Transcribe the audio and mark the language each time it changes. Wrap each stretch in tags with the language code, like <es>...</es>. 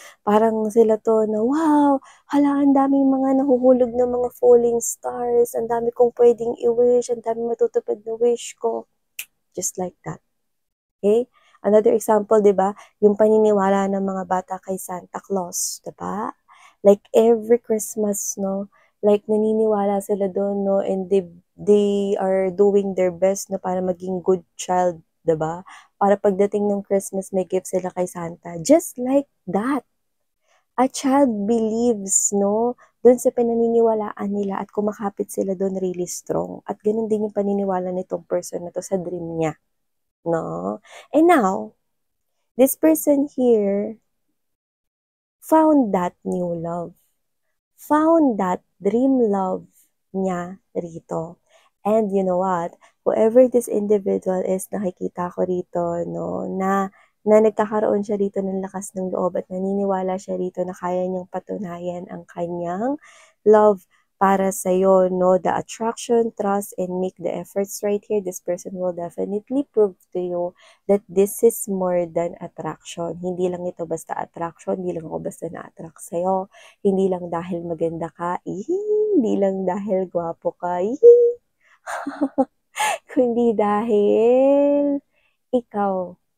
<tl>Parang sila to na, wow, hala, ang daming mga nahuhulog na mga falling stars, ang dami kong pwedeng i-wish, ang dami matutupad na wish ko.</tl> <en>Just like that.</en> <tl>Okay? Another example, di ba? Yung paniniwala ng mga bata kay Santa Claus, di ba? Like every Christmas, no? Like naniniwala sila doon, no?</tl> <en>And they are doing their best, no?</en> <tl>Para maging good child, di ba? Para pagdating ng Christmas, may gift sila kay Santa.</tl> <en>Just like that. A child believes, no?</en> <tl>Doon sa pinaniniwalaan nila at kumakapit sila doon</tl> <en>really strong.</en> <tl>At ganun din yung paniniwala nitong person na to sa dream niya. No?</tl> <en>And now, this person here found that new love. Found that dream love</en> <tl>niya rito.</tl> <en>And you know what?</en> <tl>Whoever this individual is, nakikita ko rito, no, na nagkakaroon siya rito ng lakas ng loob at naniniwala siya rito na kaya niyang patunayan ang kanyang love para sa'yo, no?</tl> <en>The attraction, trust, and make the efforts right here. This person will definitely prove to you that this is more than attraction.</en> <tl>Hindi lang ito basta attraction, hindi lang ako basta na-attract sa'yo. Hindi lang dahil maganda ka, hindi lang dahil gwapo ka, kundi dahil ikaw.</tl>